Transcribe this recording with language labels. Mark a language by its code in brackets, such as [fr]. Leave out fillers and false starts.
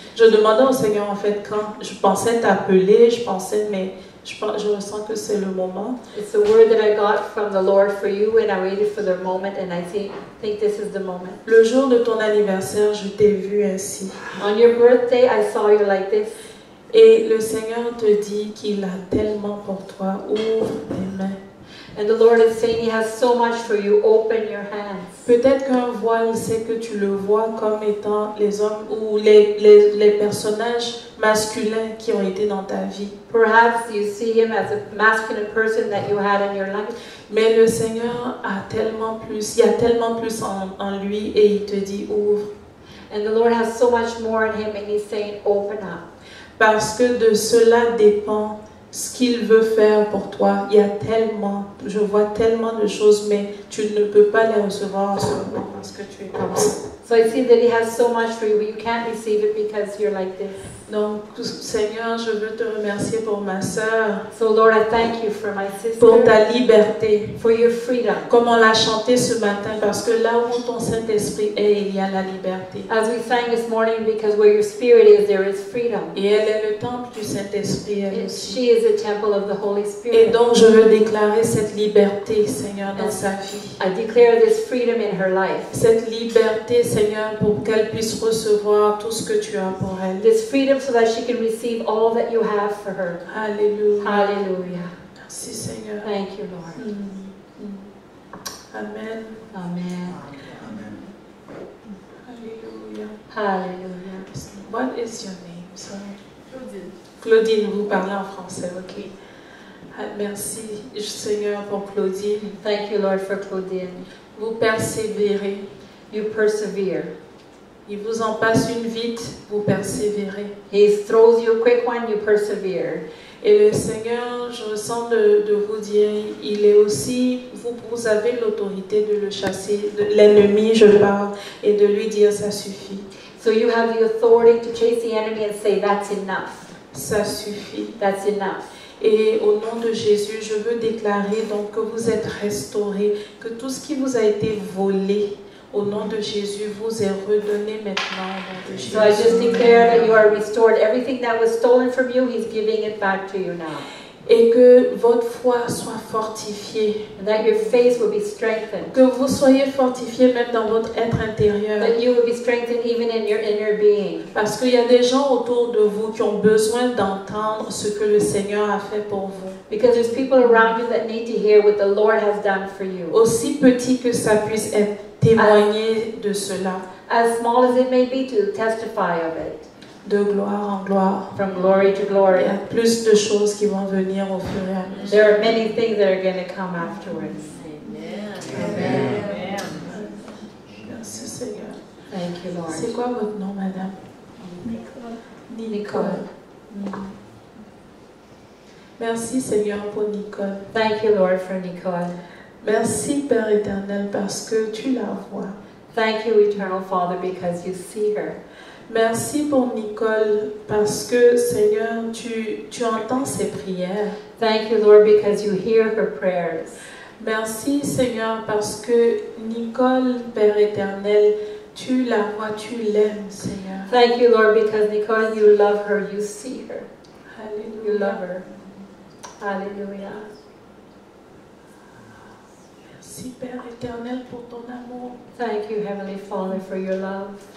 [fr] Je demandais au Seigneur, en fait, quand je pensais t'appeler, mais je ressens que c'est le moment. [en] It's a word that I got from the Lord for you, and I waited for the moment, and I think this is the moment. [fr] Le jour de ton anniversaire, je t'ai vu ainsi. [en] On your birthday, I saw you like this. [fr] Et le Seigneur te dit qu'il a tellement pour toi. Ouvre tes mains. [en] And the Lord is saying He has so much for you. Open your hands. [fr] Peut-être qu'un voile, c'est que tu le vois comme étant les hommes ou les personnages masculins qui ont été dans ta vie. [en] Perhaps you see him as a masculine person that you had in your life. [fr] Mais le Seigneur a tellement plus, il y a tellement plus en lui et il te dit ouvre. [en] And the Lord has so much more in Him, and He's saying open up. [fr] Parce que de cela dépend ce qu'il veut faire pour toi. Il y a tellement, je vois tellement de choses, mais tu ne peux pas les recevoir en ce moment parce que tu es comme ça. [en] So I see that He has so much for you, but you can't receive it because you're like this. [fr] Donc, Seigneur, je veux te remercier pour ma sœur, [en] So Lord, I thank you for my sister, [fr] pour ta liberté, [en] for your freedom. [fr] comme on l'a chanté ce matin, parce que là où ton Saint-Esprit est, il y a la liberté. [en] As we sang this morning, because where your spirit is, there is freedom. [fr] Et elle est le temple du Saint-Esprit, elle aussi. [en] She is the temple of the Holy [fr] Et [en] Spirit. [fr] donc, je veux déclarer cette liberté, Seigneur, dans sa vie. [en] I declare this freedom in her life. [fr] Cette liberté, Seigneur, pour qu'elle puisse recevoir tout ce que tu as pour elle. [en] This freedom so that she can receive all that you have for her. [fr] Alléluia. [en] Hallelujah. [fr] Merci, Seigneur. [en] Thank you, Lord. [fr] Amen. [en] Amen. [fr] Alléluia. [en] Hallelujah. What is your name? Sorry. Claudine. [fr] Claudine, vous parlez en français, ok. Merci, Seigneur, pour Claudine. [en] Thank you, Lord, for Claudine. [fr] Vous persévérez. [en] You persevere. [fr] Il vous en passe une vite, vous persévérez. [en] He throws you a quick one, you persevere. [fr] Et le Seigneur, je ressens de vous dire, il est aussi, vous avez l'autorité de le chasser, de l'ennemi, je parle, et de lui dire, ça suffit. [en] So you have the authority to chase the enemy and say, that's enough. [fr] Ça suffit. [en] That's enough. [fr] Et au nom de Jésus, je veux déclarer donc que vous êtes restaurés, que tout ce qui vous a été volé, au nom de Jésus, vous est redonné maintenant au nom de Jésus. [en] So I just declare that you are restored. Everything that was stolen from you, He's giving it back to you now. [fr] Et que votre foi soit fortifiée. [en] And that your faith will be strengthened. [fr] Que vous soyez fortifiés même dans votre être intérieur. [en] That you will be strengthened even in your inner being. [fr] Parce qu'il y a des gens autour de vous qui ont besoin d'entendre ce que le Seigneur a fait pour vous. [en] Because there's people around you that need to hear what the Lord has done for you. [fr] Aussi petit que ça puisse être, témoigner de cela. [en] As small as it may be, to testify of it. [fr] De gloire en gloire. [en] From glory to glory. [fr] Il y a plus de choses qui vont venir au fur et à mesure. [en] There are many things that are going to come afterwards. [fr] Amen. Amen. Merci Seigneur. [en] Thank you, Lord. [fr] C'est quoi votre nom, madame? Nicole. Merci Seigneur pour Nicole. [en] Thank you, Lord, for Nicole. [fr] Merci Père éternel parce que tu la vois. [en] Thank you, Eternal Father, because you see her. [fr] Merci pour Nicole parce que Seigneur, tu entends ses prières. [en] Thank you, Lord, because you hear her prayers. [fr] Merci Seigneur parce que Nicole, Père éternel, tu la vois, tu l'aimes Seigneur. [en] Thank you, Lord, because Nicole, you love her, you see her. [fr] Alléluia. [en] You love her. Hallelujah. [fr] Merci Père éternel pour ton amour. [en] Thank you, Heavenly Father, for your love.